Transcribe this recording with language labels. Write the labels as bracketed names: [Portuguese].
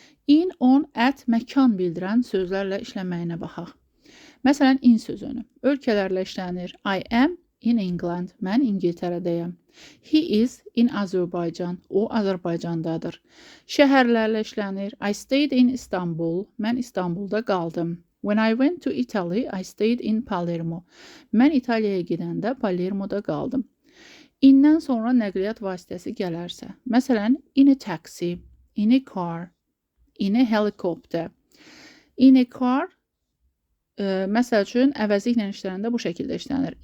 [Azerbaijani] In, on, at məkan bildirən sözlərlə işlənməyinə baxaq. Məsələn, in sözünü ölkələrlə işlənir. [English] I am in England, [Azerbaijani] mən İngiltərədəyəm. [English] He is in Azərbaycan, [Azerbaijani] o Azərbaycandadır. Şəhərlərlə işlənir. [English] I stayed in Istanbul, [Azerbaijani] mən İstanbulda qaldım. [English] When I went to Italy, I stayed in Palermo. [Azerbaijani] Mən İtaliyaya gedəndə Palermoda qaldım. İndən sonra nəqliyyat vasitəsi gələrsə, məsələn, [English] in a taxi, in a car, in a helicopter. In a car, [Azerbaijani] məsəl üçün, əvəzi ilə işlənəndə bu şəkildə işlənir.